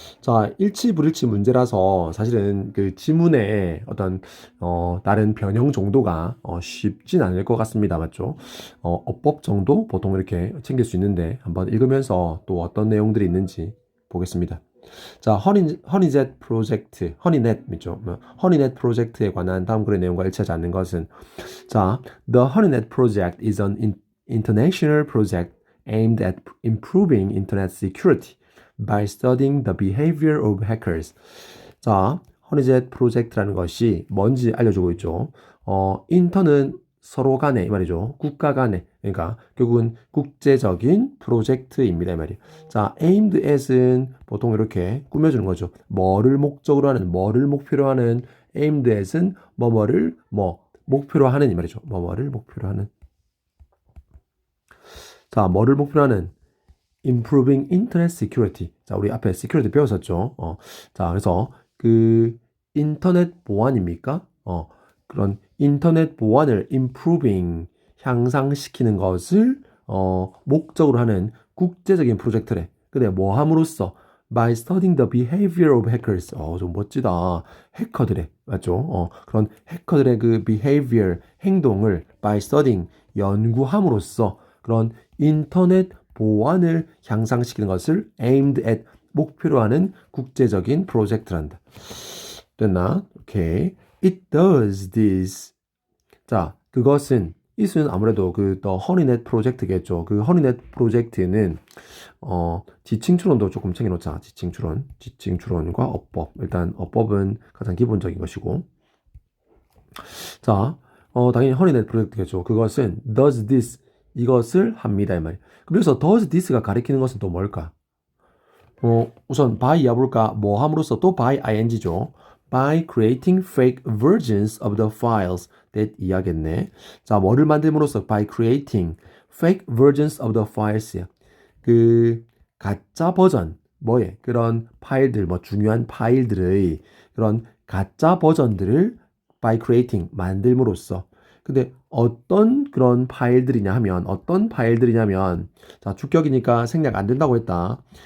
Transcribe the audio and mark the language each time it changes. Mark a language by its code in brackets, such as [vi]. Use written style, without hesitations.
[ko] 자, 일치 불일치 문제라서 사실은 그 지문의 어떤 다른 변형 정도가 쉽진 않을 것 같습니다. 맞죠? 어법 정도 보통 이렇게 챙길 수 있는데 한번 읽으면서 또 어떤 내용들이 있는지 보겠습니다. 자, 허니젯 프로젝트, 허니넷, 있죠? 허니넷 프로젝트에 관한 다음 글의 내용과 일치하지 않는 것은 자, [en] The HoneyNet project is an international project aimed at improving internet security by studying the behavior of hackers. [ko] 자, 허니젯 프로젝트라는 것이 뭔지 알려주고 있죠. 인턴은 서로 간에 이 말이죠. 국가 간에 그러니까 결국은 국제적인 프로젝트입니다 이 말이에요. 자, aimed at은 보통 이렇게 꾸며주는 거죠. 뭐를 목적으로 하는, 뭐를 목표로 하는 [en] aimed at [ko] 은 뭐뭐를 목표로 하는 이 말이죠. 뭐뭐를 목표로 하는. 자, 뭐를 목표로 하는 [en] improving internet security. [ko] 자, 우리 앞에 security 배웠었죠. 자, 그래서 그 인터넷 보안입니까? 그런 인터넷 보안을 improving 향상시키는 것을 목적으로 하는 국제적인 프로젝트래. 근데 뭐 함으로써 [en] by studying the behavior of hackers. [ko] 좀 멋지다. 해커들의 맞죠? 그런 해커들의 그 behavior 행동을 [en] by studying [ko] 연구함으로써 그런 인터넷 보안을 향상시키는 것을 [en] aimed at [ko] 목표로 하는 국제적인 프로젝트란다. 됐나? 오케이. [en] It does this. [ko] 자, 그것은 이는 아무래도 그 The 허니넷 프로젝트겠죠. 그 허니넷 프로젝트는 지칭 추론도 조금 챙겨놓자. 지칭 추론과 어법. 일단 어법은 가장 기본적인 것이고. 자, 당연히 허니넷 프로젝트겠죠. 그것은 [en] does this [ko] 이것을 합니다 이 말. 그래서 does this가 가리키는 것은 또 뭘까? 우선 by 야볼까 뭐 함으로써 또 by ing죠. [en] By creating fake versions of the files that 이야겠네. [ko] 자, 뭐를 만듦으로써 [en] by creating fake versions of the files야. [ko] 그 가짜 버전 뭐에 그런 파일들 뭐 중요한 파일들의 그런 가짜 버전들을 by creating 만듦으로써 근데 어떤 그런 파일들이냐 하면 어떤 파일들이냐면 자 주격이니까 생략 안 된다고 했다.